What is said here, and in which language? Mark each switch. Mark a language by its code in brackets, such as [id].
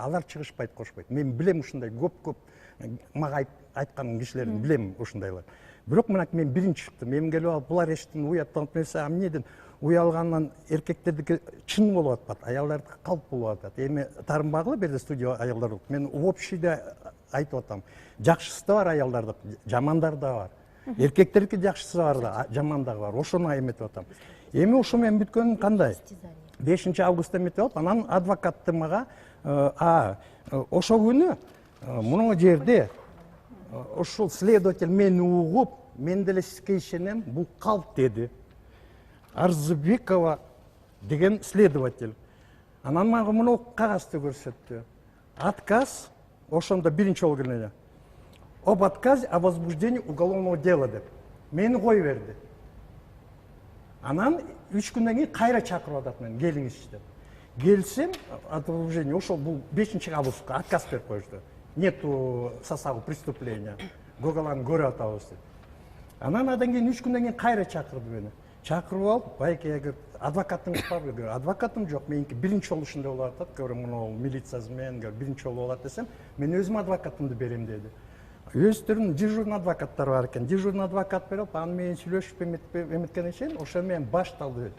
[ky] Алар чыгышпайт, кошпойт. Мен билем ушундай көп мага айткан кишилердин билем ушундайлар. Бирок мына мен биринчи чыктым. Мен келип алып, булар эчтен уяттанып нерсе, эмнеден уялгандан эркектердики чын болуп атпайт, аялдардыкы калп болуп атат. Эми таарынбагыла берде студия аялдар. Мен общийде айтып атам. Жакшысы да бар аялдардык, жамандары да бар. Эркектердики жакшысы бар да, жаман да бар. Ошону эметип атам. Эми ошо мен бүткөнүм кандай? 5 августта эметип алып, анан адвокатты мага ошо күнү муну жерде ошол следователь мени угуп, мен деле сизге ишенем, бул калп деди. Арзыбекова деген следователь. Анан мага муну кагазды көрсөттү. Отказ, ошондо биринчи жолу келе. [ru] Об отказе о возбуждении уголовного дела [ky] деп. Мени кой берди. Анан 3 күндөн кийин кайра чакырып атат мени, келиңизчи деп. Келсем, возбуждение, ошол бул 5 августка отказ берип коюшту. [ru] Нету состава преступления. [ky] Гоголан көрүп атабыз деп. Анан адан кийин 3 күндөн кийин кайра чакырды мени. Чакырып алып, байке адвокатыңыз барбы? Адвокатым жок, меники биринчи жолу ушундай болуп атат. Көрөм, муну милициясы менен биринчи жолу болот десем, мен өзүм адвокатымды берем деди. Өздөрүнүн дежурный адвокаттары бар экен. Дежурный адвокат берип, аны менен сүйлөшүп эметкенден кийин ошо менен башталды.